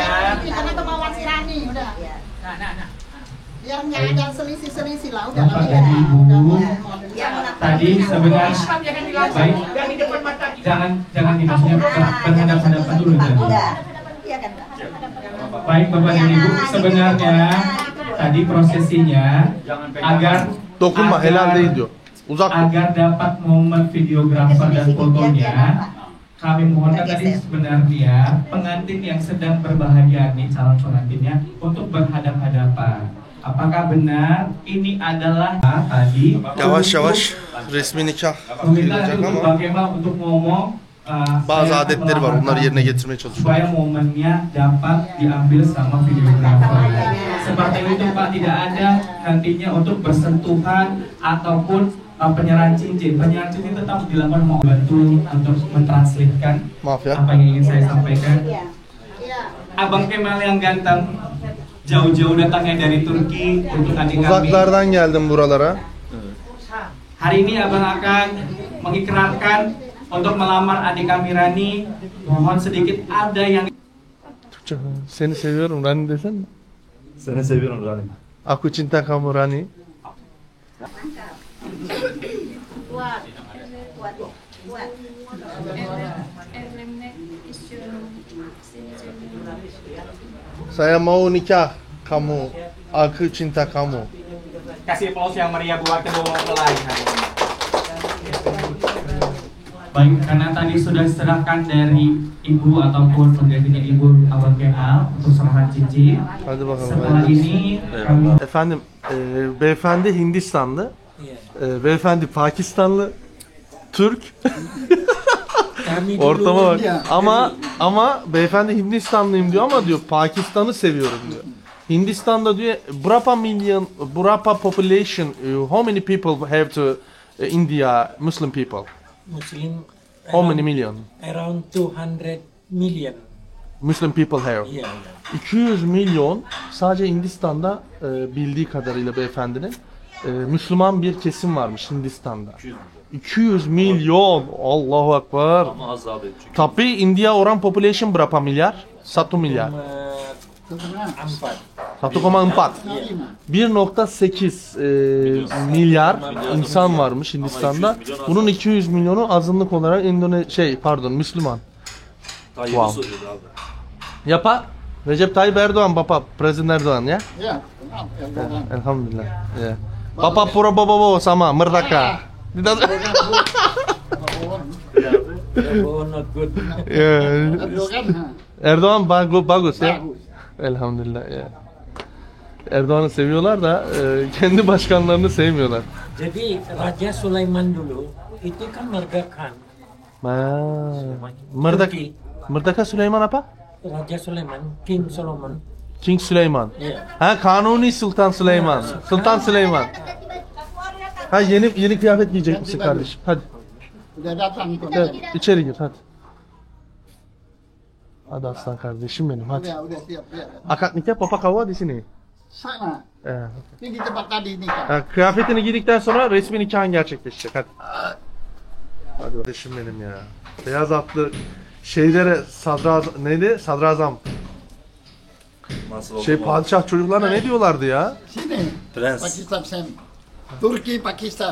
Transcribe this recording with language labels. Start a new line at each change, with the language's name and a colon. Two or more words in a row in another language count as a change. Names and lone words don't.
Indonesian: karena kemauan si Rani udah. Nah. Biar nggak ada selisih lah udah. Bapak dan Ibu, tadi sebenarnya baik, Dan di depan mata kita. jangan maksudnya berhadapan-hadapan dulu tadi. Iya kan? Baik Bapak dan Ibu, sebenarnya tadi prosesinya agar
Turkish: Dokunma, helal değil diyor. Uzak dur.
Indonesian: agar dapat momen videografer dan fotonya, kami mohonkan tadi sebenarnya pengantin yang sedang berbahagia nih calon pengantinnya untuk berhadap-hadapan. Apakah benar ini adalah tadi
Turkish: Yavaş resmi nikah
Indonesian: pemerintah
Turkish: kıyılacak
Indonesian: untuk
Turkish: ama
Indonesian: bagaimana untuk ngomong
Turkish: bazı
Indonesian: saya
Turkish: adetleri var. Onları yerine getirmeye çalışıyor.
Indonesian: supaya momennya dapat diambil sama videografer. Seperti itu Pak, tidak ada nantinya untuk bersentuhan ataupun penyerahan cincin. Penyerahan cincin tetap dilakukan, mau bantu untuk mentranslatekan Maaf ya. apa yang ingin saya sampaikan. Iya. Abang Kemal yang ganteng jauh-jauh datangnya dari Turki untuk adik kami.
Turkish: Uzaklardan geldim buralara.
Indonesian: Hari ini abang akan mengikrarkan untuk melamar adik kami Rani. Mohon sedikit ada yang
Turkish: Türkçe. Seni seviyorum Rani desene. Seni seviyorum Rani.
Indonesian: Aku cinta kamu Rani. Kuat. Saya mau nikah kamu. Aku cinta kamu. kasih aplaus yang meriah buat kedua mempelai. Baik, karena tadi sudah diserahkan dari ibu ataupun penggantinya ibu Abang Kemal untuk serahan cincin.
Turkish: Hadi bakalım.
Indonesian: Setelah ini kami
Turkish: Efendim, beyefendi Hindistanlı. Beyefendi Pakistanlı. Türk. Ortama bak. Ama beyefendi Hindistanlıyım diyor ama diyor Pakistan'ı seviyorum diyor. Hindistan'da diyor Burapa
English: population, how many people have to India Muslim people? Muslim How many million around 200 million. Muslim people have? Yeah,
Turkish: 200 milyon sadece Hindistan'da bildiği kadarıyla beyefendinin Müslüman bir kesim varmış Hindistan'da. 200 milyon.
Arabic: الله أكبر.
Turkish: Ama az abi. Çünkü
Indonesian: Tapi India orang population berapa milyar? 1 milyar. 1,4.
Turkish: 1,8 milyar insan varmış Hindistan'da. Bunun 200 milyonu azınlık olarak Müslüman.
Indonesian: Wow. Ya Pak, Recep Tayyip Erdoğan, Bapak, Presiden Erdoğan ya? Ya.
Turkish: Elhamdülillah.
Indonesian: Ya. Bapak Prabowo sama Merdeka.
English: Oh, not good.
Indonesian: Ya. Erdogan. Erdoğan bagus ya. Elhamdülillah ya.
Turkish: Erdoğan'ı seviyorlar da kendi başkanlarını sevmiyorlar.
Indonesian: Jadi Raja Sulaiman dulu itu kan Merga Khan. Merdeka Süleyman apa? Raja Sulaiman,
English: King Solomon. King Süleyman.
Indonesian: Ya.
Turkish: Ha, Kanuni Sultan Süleyman. Sultan Süleyman. Ha, yeni kıyafet giyecek misin kardeşim? Hadi.
Indonesian: Udah datang itu.
Turkish: Gel, içeri gir hadi. Hadi aslan kardeşim benim hadi.
Indonesian: Udah siap ya. Akad nikah papa kava di sini.
Turkish: Sana. Evet.
Indonesian: Ini di tempat tadi nikah.
Turkish: Ha, kıyafetini giydikten sonra resmi nikahın gerçekleşecek hadi. Hadi kardeşim benim ya. Beyaz atlı şeylere neydi? Sadrazam. Nasıl oldu? Padişah çocuklarına ne diyorlardı ya?
Indonesian: Sini.
Turkish: Prens. Pakistan sen. Turki Pakistan.